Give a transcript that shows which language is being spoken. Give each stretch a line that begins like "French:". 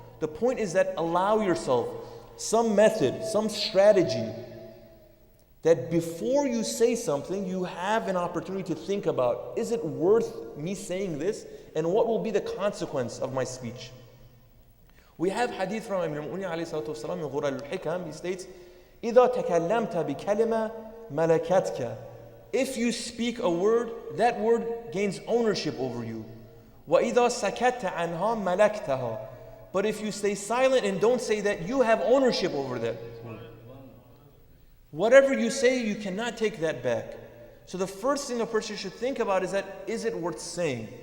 English: The point is that allow yourself some method, some strategy, that before you say something, you have an opportunity to think about, is it worth me saying this? And what will be the consequence of my speech? We have hadith from Amir al-Mu'minin alayhi salatu wasalam in Ghurra al-Hikam. He states,
Arabic: إِذَا تَكَلَّمْتَ بِكَلِمَةٍ مَلَكَتْكَ.
English: If you speak a word, that word gains ownership over you.
Arabic: وَإِذَا سَكَتَّ عَنْهَا مَلَكْتَهَا.
English: But if you stay silent and don't say that, you have ownership over that. Whatever you say, you cannot take that back. So the first thing a person should think about is that, is it worth saying?